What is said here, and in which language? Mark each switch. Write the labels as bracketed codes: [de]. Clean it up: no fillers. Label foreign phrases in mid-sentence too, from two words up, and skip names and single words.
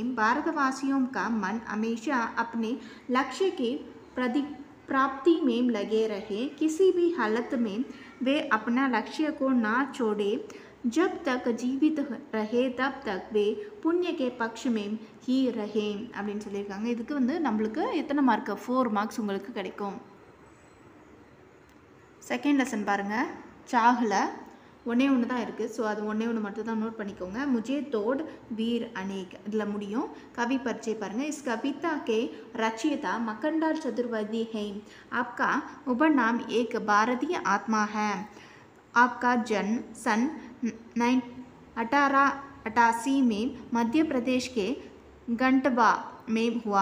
[hi] भारतवासियों का मन हमेशा अपने लक्ष्य की प्राप्ति में लगे रहे। किसी भी हालत में वे अपना लक्ष्य को ना छोड़े। जब तक जीवित रहे तब तक वे पुण्य के पक्ष में ही रहे [ta] அப்படின்னு சொல்லியிருக்காங்க. இதுக்கு வந்து நம்மளுக்கு எத்தனை மார்க்? 4 மார்க்ஸ் உங்களுக்கு கிடைக்கும். [en] second lesson [ta] பாருங்கள். சாகில் ஒன்றே ஒன்று தான் இருக்குது. ஸோ அது ஒன்றே ஒன்று மட்டும் தான் நோட் பண்ணிக்கோங்க. [hi] मुझे तोड़ वीर अनेक [ta] இதில் முடியும். [hi] कवि परिचय பாருங்கள். इस कविता के रचयिता मकंडाल चतुर्वेदी हैं। आपका उपनाम एक भारतीय आत्मा है। आपका जन्म सन 1888 में मध्य प्रदेश के गंटवा में हुआ।